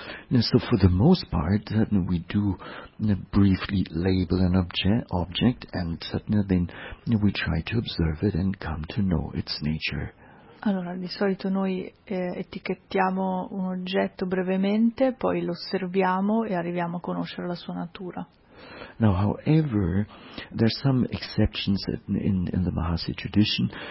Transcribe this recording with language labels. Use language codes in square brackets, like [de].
[en] So for the most part we do briefly label an object and then we try to observe it and come to know its nature. [it] Allora, di solito noi etichettiamo un oggetto brevemente, poi lo osserviamo e arriviamo a conoscere la sua natura. [en] Now, however, there are some exceptions in the Mahasi tradition.